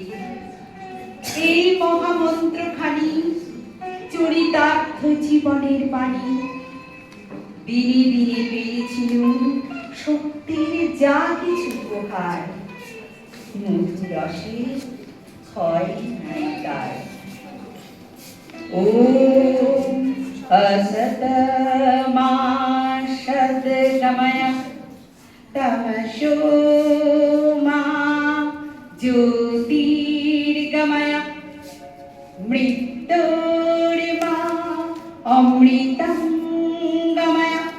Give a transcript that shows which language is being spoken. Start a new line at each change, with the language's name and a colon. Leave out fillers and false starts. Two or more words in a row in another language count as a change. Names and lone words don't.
Bangla: এই মহামন্ত্রখানি চরিতার্থ জীবনের বাণী, দিনে দিনে পেয়েছিল শক্তির যা কিছু উপহার, মধু রসে ক্ষয় নাই তার।
Sanskrit: ও असत मा शद गमय तमसो मा ज्योतिर्गमय मृत्युर्मा अमृतं गमय।